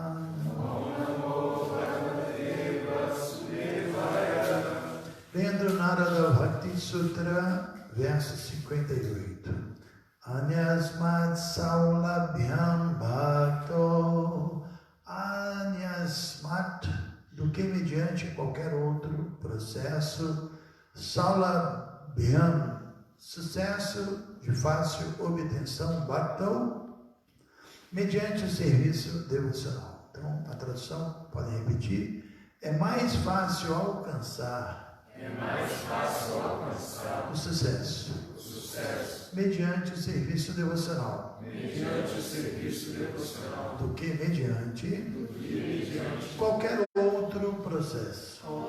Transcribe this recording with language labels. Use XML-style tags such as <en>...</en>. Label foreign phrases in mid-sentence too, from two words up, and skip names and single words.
<pt>Lendo Narada Bhakti Sutra, verso 58.</pt> <sa>अन्यस्मात् सौलभ्यम् भक्तो. Anyasmat,</sa> <pt>do que mediante qualquer outro processo. Saulabhyam, sucesso de fácil obtenção. Bhakto, mediante o serviço devocional. Então, a tradução, podem repetir. É mais fácil alcançar o sucesso mediante o serviço devocional, do que mediante qualquer outro processo.</pt>